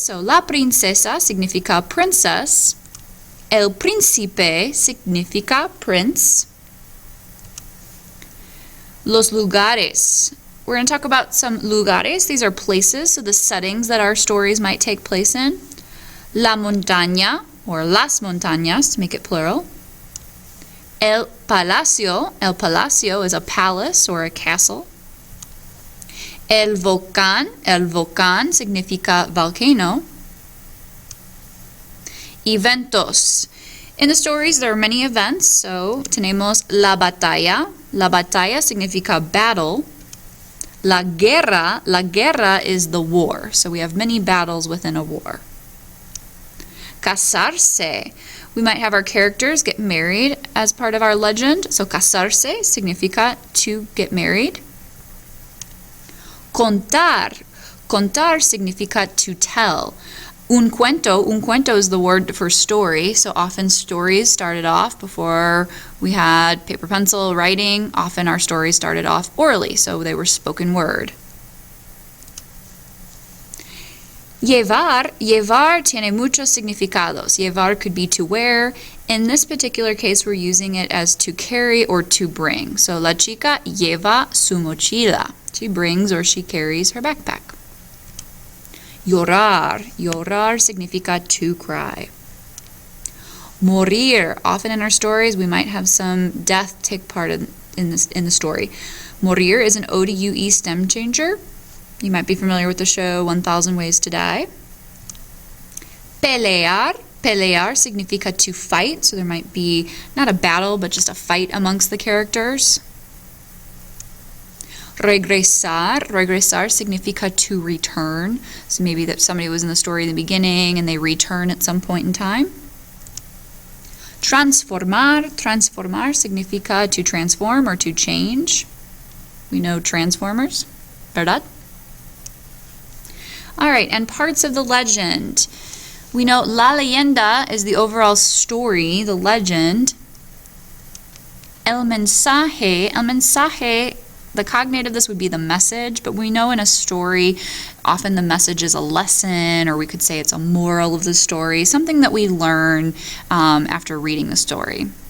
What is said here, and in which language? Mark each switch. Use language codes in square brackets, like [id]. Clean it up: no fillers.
[es] So la princesa significa princess. El príncipe significa prince. Los lugares. [en] We're going to talk about some lugares. These are places, so the settings that our stories might take place in. [es] La montaña, [en] or [es] las montañas, [en] to make it plural. [es] El palacio [en] is a palace or a castle. [es] El volcán significa volcano. [en] Eventos. In the stories, there are many events, so [es] tenemos la batalla. La batalla significa battle. La guerra [en] is the war, so we have many battles within a war. Casarse. We might have our characters get married as part of our legend. So [es] casarse significa [en] to get married. [es] Contar significa [en] to tell. [es] Un cuento [en] is the word for story. So often stories started off before we had paper, pencil, writing. Often our stories started off orally, so they were spoken word. [es] Llevar tiene muchos significados. [en] Llevar could be to wear. In this particular case, we're using it as to carry or to bring. [es] So la chica lleva su mochila. [en] She brings or she carries her backpack. [es] Llorar significa [en] to cry. Morir. Often in our stories, we might have some death take part in the story. Morir is an O-to-U-E stem changer. You might be familiar with the show 1000 Ways to Die. [es] Pelear significa [en] to fight, so there might be not a battle, but just a fight amongst the characters. [es] Regresar significa [en] to return, so maybe that somebody was in the story in the beginning and they return at some point in time. [es] Transformar significa [en] to transform or to change. We know Transformers, ¿verdad? All right, and parts of the legend. We know [es] La Leyenda [en] is the overall story, the legend. [es] El mensaje [en] The cognate of this would be the message, but we know in a story, often the message is a lesson, or we could say it's a moral of the story, something that we learn after reading the story.